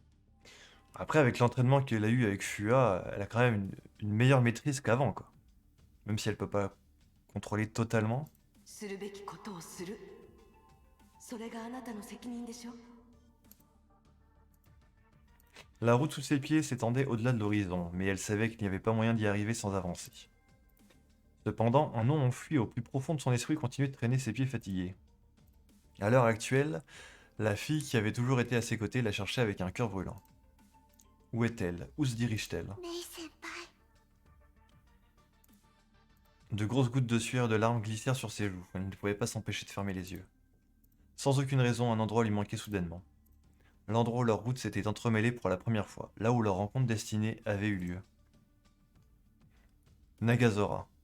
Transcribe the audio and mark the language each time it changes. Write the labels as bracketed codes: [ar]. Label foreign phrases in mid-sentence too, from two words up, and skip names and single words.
[fr] Après, avec l'entraînement qu'elle a eu avec Fua, elle a quand même une meilleure maîtrise qu'avant, quoi. Même si elle peut pas contrôler totalement. [ja] するべきことをする。それがあなたの責任でしょ。 [fr] La route sous ses pieds s'étendait au-delà de l'horizon, mais elle savait qu'il n'y avait pas moyen d'y arriver sans avancer. Cependant, un nom enfui au plus profond de son esprit continuait de traîner ses pieds fatigués. À l'heure actuelle, la fille qui avait toujours été à ses côtés la cherchait avec un cœur brûlant. Où est-elle? Où se dirige-t-elle? [ja] メイ先輩。 [fr] De grosses gouttes de sueur et de larmes glissèrent sur ses joues. Elle ne pouvait pas s'empêcher de fermer les yeux. Sans aucune raison, un endroit lui manquait soudainement. L'endroit où leurs routes s'étaient entremêlées pour la première fois, là où leur rencontre destinée avait eu lieu. Nagazora.